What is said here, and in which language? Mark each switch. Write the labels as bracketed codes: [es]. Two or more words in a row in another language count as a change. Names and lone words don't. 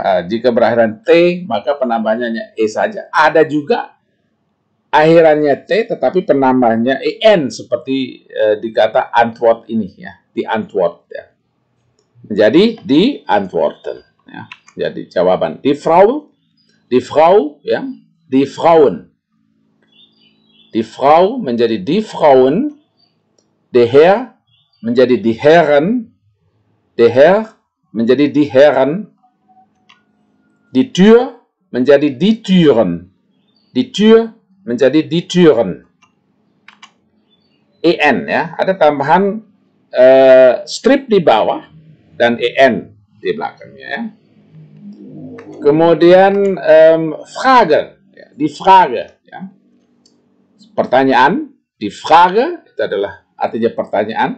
[id] Jika berakhiran t maka penambahannya hanya e saja. Ada juga akhirannya T tetapi penambahnya EN seperti di kata Antwort ini ya, di Antwort ya. Menjadi di Antworten ya. Jadi jawaban [de] die Frau [id] ya, [de] die Frauen. Die Frau menjadi die Frauen, der Herr menjadi die Herren, der Herr menjadi die Herren, die Tür menjadi die Türen, die Tür menjadi die Türen. [id] EN ya, ada tambahan strip di bawah dan EN di belakangnya ya. Kemudian Frage, ya, [de] die Frage [id] ya. Pertanyaan, [de] die Frage [id] itu adalah artinya pertanyaan.